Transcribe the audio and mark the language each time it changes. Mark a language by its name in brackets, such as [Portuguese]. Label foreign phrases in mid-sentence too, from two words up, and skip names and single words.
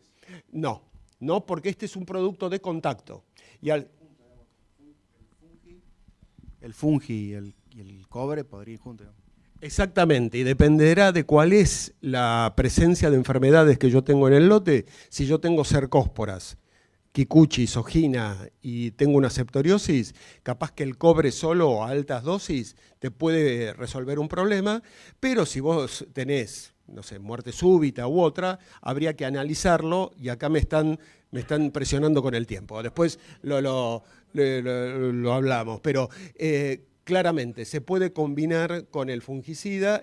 [Spanish] No, porque este es un producto de contacto. Y el fungi y el cobre podrían ir juntos. Exactamente, y dependerá de cuál es la presencia de enfermedades que yo tengo en el lote. Si yo tengo cercósporas, kikuchi, sogina y tengo una septoriosis, capaz que el cobre solo a altas dosis te puede resolver un problema, pero si vos tenés, no sé, muerte súbita u otra, habría que analizarlo, y acá me están presionando con el tiempo. Después lo hablamos, pero claramente se puede combinar con el fungicida.